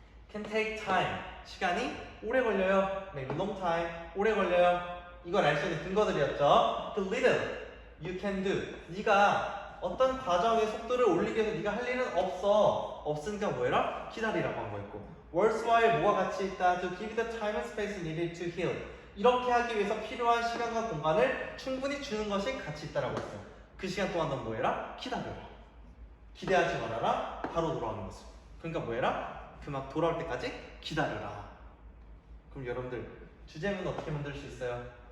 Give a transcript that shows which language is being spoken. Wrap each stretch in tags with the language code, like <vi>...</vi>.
<en>can take time.</en> <ko>시간이 오래 걸려요.</ko> <en>maybe long time.</en> <ko>오래 걸려요. 이걸 알 수 있는 근거들이었죠.</ko> <en>the little you can do.</en> <ko>네가 어떤 과정의 속도를 올리기 위해서 네가 할 일은 없으니까 뭐해라? 기다리라고 한 거였고, worthwhile 뭐가 가치 있다?</ko> <en>to give the time and space needed to heal.</en> <ko>이렇게 하기 위해서 필요한 시간과 공간을 충분히 주는 것이 가치 있다라고 했어요. 그 시간 동안 넌 뭐해라? 기다려라. 기대하지 말아라. 바로 돌아오는 것을. 그러니까 뭐해라? 그 막 돌아올 때까지 기다려라. 그럼 여러분들 주제문 어떻게 만들 수 있어요?</ko>